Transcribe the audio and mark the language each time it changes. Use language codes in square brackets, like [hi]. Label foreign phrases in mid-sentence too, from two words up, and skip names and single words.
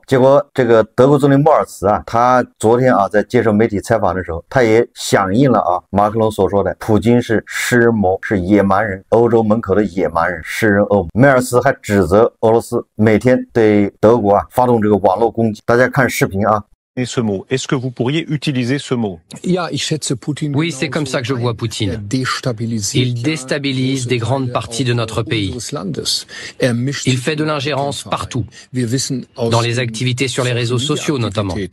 [zh] 结果这个德国总理莫尔茨啊，他昨天啊在接受媒体采访的时候，他也响应了啊马克龙所说的普京是食人魔，是野蛮人，欧洲门口的野蛮人，食人恶魔。梅尔斯还指责俄罗斯每天对德国啊发动这个网络攻击。大家看视频啊。 [fr] Ce mot. Est-ce que vous pourriez utiliser ce mot? Oui, c'est comme ça que je vois Poutine. Il déstabilise des grandes parties de notre pays. Il fait de l'ingérence partout, dans les activités sur les réseaux sociaux notamment.